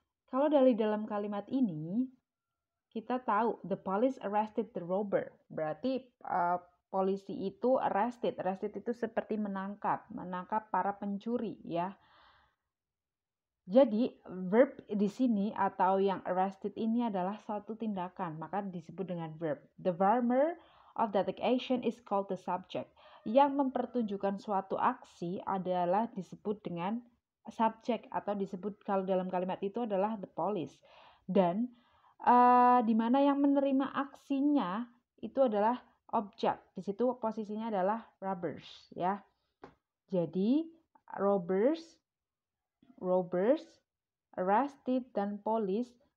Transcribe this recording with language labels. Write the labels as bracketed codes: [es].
[id] Kalau dari dalam kalimat ini, kita tahu [en] the police arrested the robber. [id] Berarti polisi itu arrested. Arrested itu seperti menangkap para pencuri, ya. Jadi verb di sini atau yang arrested ini adalah suatu tindakan, maka disebut dengan verb. [en] The verb of that action is called the subject. [id] Yang mempertunjukkan suatu aksi adalah disebut dengan subject atau disebut kalau dalam kalimat itu adalah the police. Dan di mana yang menerima aksinya itu adalah objek. Di situ posisinya adalah robbers, ya. Jadi robbers, arrested, dan police.